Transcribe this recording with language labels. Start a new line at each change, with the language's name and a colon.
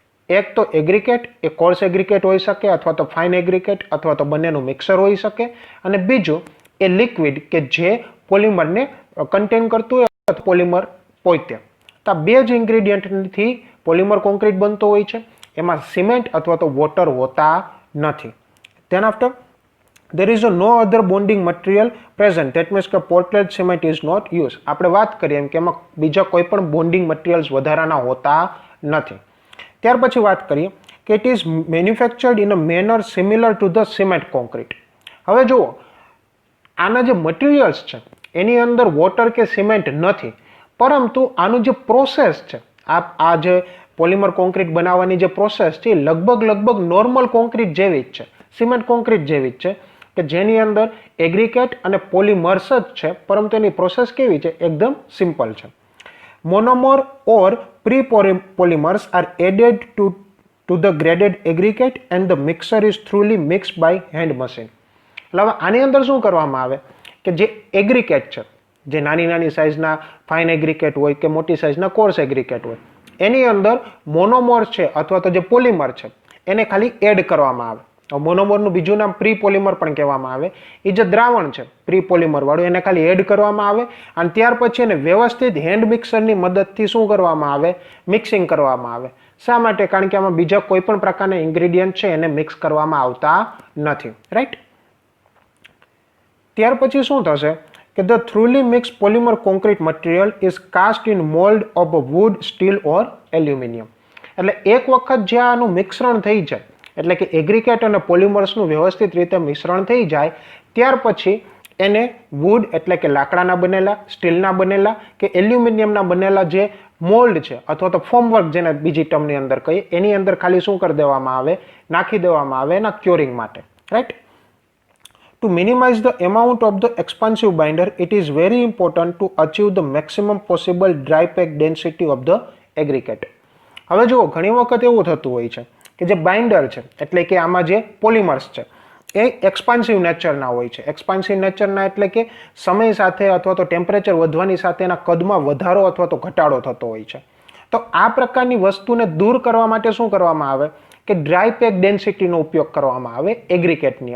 Gujarati: એક તો એગ્રીકેટ, એ course aggregate હોઈ શકે અથવા તો ફાઇન એગ્રીકેટ અથવા તો બંનેનું મિક્સર હોઈ શકે, અને બીજું એ લિક્વિડ કે જે પોલિમરને કન્ટેન કરતું હોય અથવા પોલિમર પોતે. તો આ બે જ ઇન્ગ્રેડિયન્ટથી પોલિમર કોન્ક્રીટ બનતો હોય છે. એમાં સિમેન્ટ અથવા તો વોટર હોતા નથી.
English: Then after there is no other bonding material present, that means કે Portland cement is not used.
Gujarati: આપણે વાત કરીએ એમ કે એમાં બીજા કોઈ પણ બોન્ડિંગ મટીરિયલ્સ વધારાના હોતા નથી. ત્યાર પછી વાત કરીએ કે
English: It is manufactured in a manner similar to the cement concrete.
Gujarati: હવે જુઓ, આના જે મટીરિયલ્સ છે એની અંદર વોટર કે સિમેન્ટ નથી, પરંતુ આનું જે પ્રોસેસ છે, આ જે પોલિમર કોન્ક્રીટ બનાવવાની જે પ્રોસેસ છે એ લગભગ નોર્મલ કોન્ક્રીટ જેવી જ છે, સિમેન્ટ કોન્ક્રીટ જેવી જ છે, કે જેની અંદર એગ્રીકેટ અને પોલિમર્સ જ છે, પરંતુ એની પ્રોસેસ કેવી છે? એકદમ સિમ્પલ છે.
English: Monomer or pre polymers are added to the graded aggregate and the mixture is thoroughly mixed by hand machine.
Gujarati: એટલે હવે આની અંદર શું કરવામાં આવે કે જે એગ્રીકેટ છે, જે નાની સાઇઝના ફાઇન એગ્રીકેટ હોય કે મોટી સાઇઝના કોર્સ એગ્રીકેટ હોય, એની અંદર મોનોમર છે અથવા તો જે પોલિમર છે એને ખાલી એડ કરવામાં આવે. મોનોમરનું બીજું નામ પ્રી પોલિમર પણ કહેવામાં આવે. એ જે દ્રાવણ છે પ્રી પોલિમર વાળું એને ખાલી એડ કરવામાં આવે અને ત્યાર પછી એને વ્યવસ્થિત હેન્ડ મિક્સરની મદદથી શું કરવામાં આવે? મિક્સિંગ કરવામાં આવે. શા માટે? કારણ કે આમાં બીજા કોઈ પણ પ્રકારના ઇન્ગ્રેડિયન્ટ છે એને મિક્સ કરવામાં આવતા નથી. રાઈટ? ત્યાર પછી શું થશે કે
English: The thoroughly mix polymer concrete material is cast in mould of wood, steel or aluminium.
Gujarati: એટલે એક વખત જે આનું મિશ્રણ થઈ જાય, એટલે કે એગ્રીકેટ અને પોલિમર્સનું વ્યવસ્થિત રીતે મિશ્રણ થઈ જાય, ત્યાર પછી એને વુડ એટલે કે લાકડાના બનેલા, સ્ટીલના બનેલા કે એલ્યુમિનિયમના બનેલા જે મોલ્ડ છે અથવા તો ફોર્મવર્ક જેને બીજી ટર્મની અંદર કહીએ, એની અંદર ખાલી શું કરી દેવામાં આવે? નાખી દેવામાં આવે એના ક્યોરિંગ માટે. Right?
English: To minimize the amount of the expansive binder, it is very important to achieve the maximum possible dry pack density of the aggregate.
Gujarati: હવે જુઓ, ઘણી વખત એવું થતું હોય છે કે જે બાઇન્ડર છે એટલે કે આમાં જે પોલિમર્સ છે એ એક્સપાન્સિવ નેચરના હોય છે. એક્સપાન્સિવ નેચરના એટલે કે સમય સાથે અથવા તો ટેમ્પરેચર વધવાની સાથે એના કદમાં વધારો અથવા તો ઘટાડો થતો હોય છે. તો આ પ્રકારની વસ્તુને દૂર કરવા માટે શું કરવામાં આવે કે ડ્રાય પેક ડેન્સિટીનો ઉપયોગ કરવામાં આવે એગ્રીકેટની.